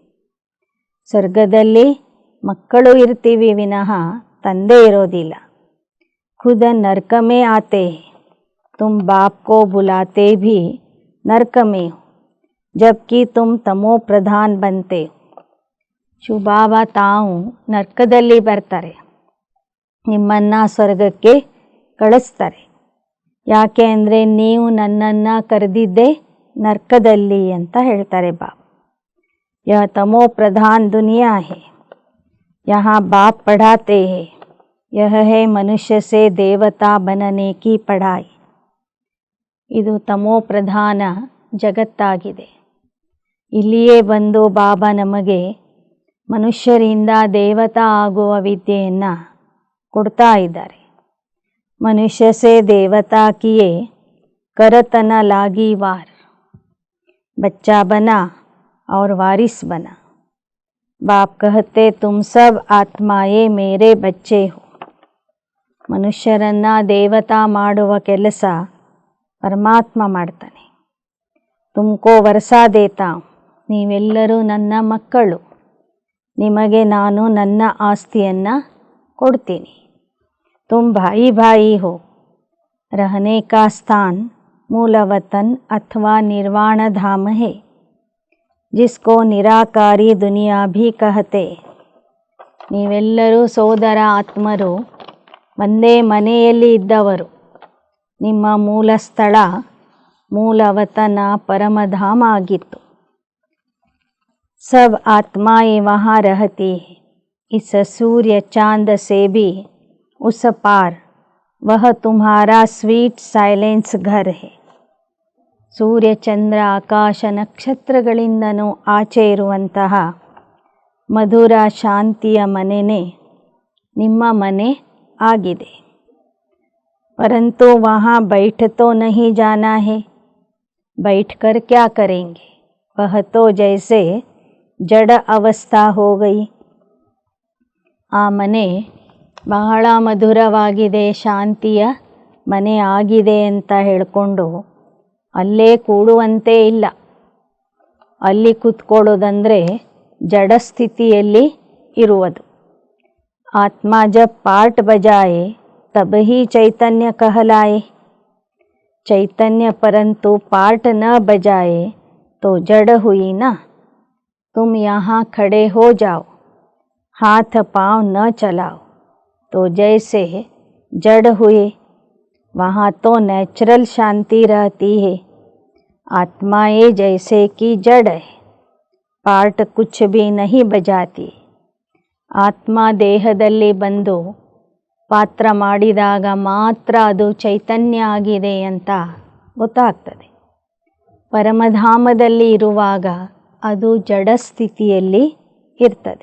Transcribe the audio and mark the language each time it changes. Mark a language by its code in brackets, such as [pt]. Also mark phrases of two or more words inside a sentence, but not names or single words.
[kn] ಸ್ವರ್ಗದಲ್ಲಿ ಮಕ್ಕಳು ಇರ್ತೀವಿ ವಿನಃ ತಂದೆ ಇರೋದಿಲ್ಲ. [hi] खुद नर्क में आते, तुम बाप को बुलाते भी नर्क में हो, जबकि तुम तमो प्रधान बनते. [kn] ಶಿವಬಾಬಾ ತಾವು ನರ್ಕದಲ್ಲಿ ಬರ್ತಾರೆ, ನಿಮ್ಮನ್ನು ಸ್ವರ್ಗಕ್ಕೆ ಕಳಿಸ್ತಾರೆ. ಯಾಕೆ ಅಂದರೆ ನೀವು ನನ್ನನ್ನು ಕರೆದಿದ್ದೆ ನರ್ಕದಲ್ಲಿ ಅಂತ ಹೇಳ್ತಾರೆ ಬಾಬಾ. [hi] यह तमो प्रधान दुनिया है, यहाँ बाप पढ़ाते हैं. यह है मनुष्य से देवता बनने की पढ़ाई. [kn] ಇದು ತಮೋ ಪ್ರಧಾನ ಜಗತ್ತಾಗಿದೆ. ಇಲ್ಲಿಯೇ ಬಂದು ಬಾಬಾ ನಮಗೆ ಮನುಷ್ಯರಿಂದ ದೇವತಾ ಆಗುವ ವಿದ್ಯೆಯನ್ನು ಕೊಡ್ತಾ ಇದ್ದಾರೆ. [hi] मनुष्य से देवता किए करतन लागी वार, बच्चा बना और वारिस बना. बाप कहते तुम सब आत्माएं मेरे बच्चे हो. [kn] ಮನುಷ್ಯರನ್ನು ದೇವತಾ ಮಾಡುವ ಕೆಲಸ ಪರಮಾತ್ಮ ಮಾಡ್ತಾನೆ. [hi] तुमको वर्षा देता, [kn] ನೀವೆಲ್ಲರೂ ನನ್ನ ಮಕ್ಕಳು, ನಿಮಗೆ ನಾನು ನನ್ನ ಆಸ್ತಿಯನ್ನು ಕೊಡ್ತೀನಿ. [hi] तुम भाई भाई हो. रहने का स्थान मूल वतन अथवा निर्वाण धाम है, जिसको निराकारी दुनिया भी कहते. [kn] ನೀವೆಲ್ಲರೂ ಸೋದರ ಆತ್ಮರು, ಒಂದೇ ಮನೆಯಲ್ಲಿ ಇದ್ದವರು. ನಿಮ್ಮ ಮೂಲ ಸ್ಥಳ ಮೂಲವತನ ಪರಮಧಾಮ ಆಗಿತ್ತು. [hi] सब आत्माएं वहाँ रहती है. इस सूर्य चांद से भी उस पार वह तुम्हारा [en] sweet silence [hi] घर है. [kn] ಸೂರ್ಯ ಚಂದ್ರ ಆಕಾಶ ನಕ್ಷತ್ರಗಳಿಂದನೂ ಆಚೆ ಇರುವಂತಹ ಮಧುರ ಶಾಂತಿಯ ಮನೆಯೇ ನಿಮ್ಮ ಮನೆ ಆಗಿದೆ. [hi] परंतु वहाँ बैठ तो नहीं जाना है, बैठकर क्या करेंगे, वह तो जैसे जड़ अवस्था हो गई. [kn] ಆ ಮನೆ ಬಹಳ ಮಧುರವಾಗಿದೆ, ಶಾಂತಿಯ ಮನೆ ಆಗಿದೆ ಅಂತ ಹೇಳಿಕೊಂಡು ಅಲ್ಲೇ ಕೂಡುವಂತೆ ಇಲ್ಲ. ಅಲ್ಲಿ ಕೂತ್ಕೊಳ್ಳೋದಂದರೆ ಜಡ ಸ್ಥಿತಿಯಲ್ಲಿ ಇರುವುದು. [hi] आत्मा जब पार्ट बजाए तब ही चैतन्य कहलाए. चैतन्य परंतु पार्ट न बजाए तो जड़ हुई ना. तुम यहाँ खड़े हो जाओ, हाथ पाँव न चलाओ तो जैसे जड़ हुए. वहाँ तो नेचुरल शांति रहती है. आत्माएं जैसे कि जड़ है, पार्ट कुछ भी नहीं बजाती. [kn] ಆತ್ಮ ದೇಹದಲ್ಲಿ ಬಂದು ಪಾತ್ರ ಮಾಡಿದಾಗ ಮಾತ್ರ ಅದು ಚೈತನ್ಯ ಆಗಿದೆ ಅಂತ ಗೊತ್ತಾಗ್ತದೆ. ಪರಮಧಾಮದಲ್ಲಿ ಇರುವಾಗ ಅದು ಜಡ ಸ್ಥಿತಿಯಲ್ಲಿ ಇರ್ತದೆ.